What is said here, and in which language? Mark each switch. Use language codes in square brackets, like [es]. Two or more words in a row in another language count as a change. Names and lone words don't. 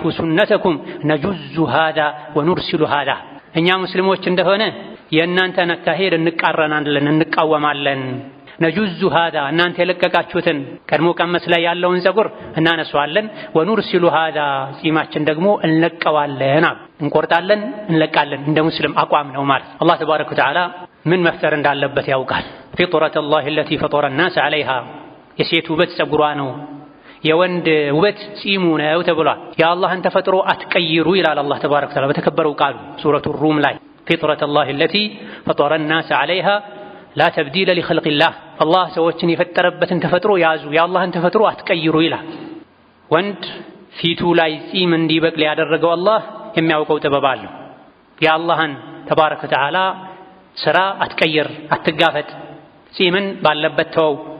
[ar] سنتكم نجز هذا ونرسل هذا [am] እኛ ሙስሊሞች እንደሆነ የእናንተን አካሄድ እንቃረናለን እንቃወማለን። [ar] نجز هذا [am] እናንተ የለቀቃችሁትን ቀድሞ ቀመስ ላይ ያለውን ጸጉር እናነሳዋለን። [ar] ونرسل هذا [am] ጺማችን ደግሞ እንለቀዋለን፣ እንቆርጣለን፣ እንለቃለን። እንደ ሙስሊም አቋም ነው ማለት። አላህ [ar] تبارك وتعالى [am] ምን መፍጠር እንዳለበት ያውቃል። [ar] فطرة الله التي فطر الناس عليها [am] የሴት ውበት ጸጉሯ ነው፣ የወንድ ውበት ጺሙ ነው ተብሏል። የአላህን ተፈጥሮ አትቀይሩ ይላል አላህ [ar] تبارك وتعالى [am] በተከበረው ቃሉ ሱረቱ ሩም ላይ [ar] فطرة الله التي فطر الناس عليها لا تبديل لخلق الله [am] አላህ ሰዎችን የፈጠረበትን ተፈጥሮ ያዙ፣ የአላህን ተፈጥሮ አትቀይሩ ይላል። ወንድ ፊቱ ላይ ጺም እንዲበቅል ያደረገው አላህ የሚያውቀው ጥበብ አለው። የአላህን [ar] تبارك وتعالى [am] ስራ አትቀይር፣ አትጋፈጥ፣ ጺምን ባለበት ተው፣